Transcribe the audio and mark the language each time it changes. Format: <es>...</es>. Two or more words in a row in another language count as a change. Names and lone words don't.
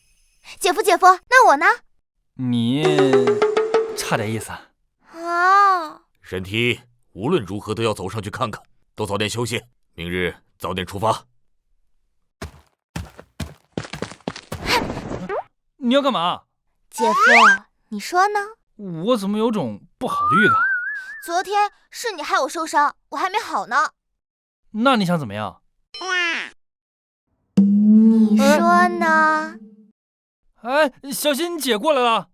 <zh>姐夫，那我呢？你差點意思啊！神梯無論如何都要走上去看看，都早點休息，明日早點出發。你要幹嘛？姐夫，你說呢？我怎么有種不好的預感？昨天是你害我受傷，我還沒好呢。那你想怎麼樣？你說呢？哎，小心你姐過來了。</zh>